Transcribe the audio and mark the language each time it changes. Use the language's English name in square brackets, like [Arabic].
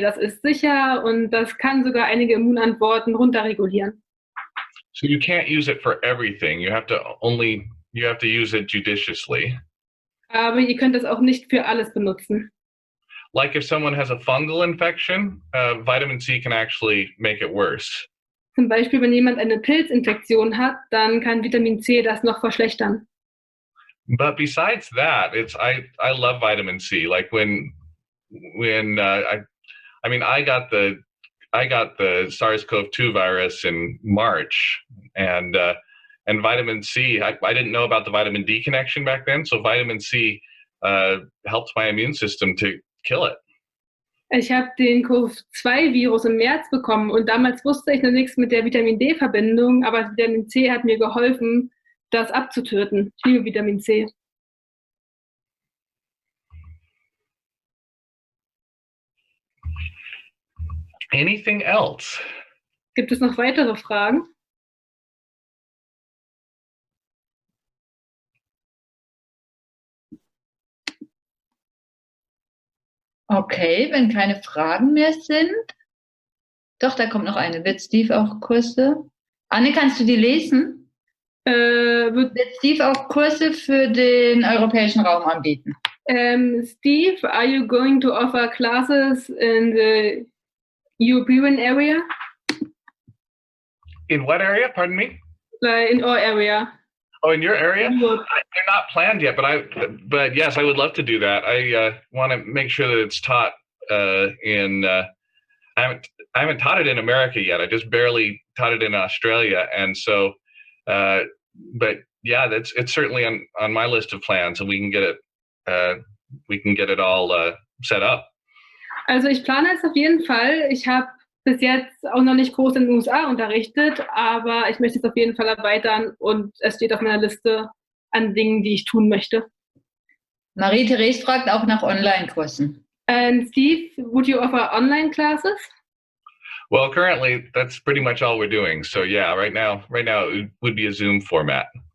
[German] Das ist sicher und das kann sogar einige Immunantworten runterregulieren. [English] So you can't use it for everything. You have to use it judiciously. [German] Aber ihr könnt es auch nicht für alles benutzen. [English] Like if someone has a fungal infection, vitamin C can actually make it worse. [German] Zum Beispiel, wenn jemand eine Pilzinfektion hat, dann kann Vitamin C das noch verschlechtern. [English] But besides that, I love vitamin C. Like when I got the SARS-CoV-2 virus in March, and vitamin C, I didn't know about the vitamin D connection back then, so vitamin C helped my immune system to kill it. [German] Ich habe den Covid-2-Virus im März bekommen und damals wusste ich noch nichts mit der Vitamin D-Verbindung, aber Vitamin C hat mir geholfen, das abzutöten. Ich liebe Vitamin C. [English] Anything else? [German] Gibt es noch weitere Fragen? Okay, wenn keine Fragen mehr sind. Doch, da kommt noch eine. Wird Steve auch Kurse? Anne, kannst du die lesen? Wird Steve auch Kurse für den europäischen Raum anbieten? [English] Steve, are you going to offer classes in the European area? In what area? Pardon me? In our area. Oh, in your area? Europe. They're not planned yet, but yes, I would love to do that. I want to make sure that it's taught in. I haven't taught it in America yet. I just barely taught it in Australia, and so. But yeah, it's certainly on my list of plans, and we can get it all set up. [German] Also ich plane es auf jeden Fall. Ich habe bis jetzt auch noch nicht groß in den USA unterrichtet, aber ich möchte es auf jeden Fall erweitern und es steht auf meiner Liste an Dingen, die ich tun möchte. Marie-Therese fragt auch nach Online-Kursen. [English] And Steve, would you offer online classes? Well, currently that's pretty much all we're doing. So yeah, right now it would be a Zoom format.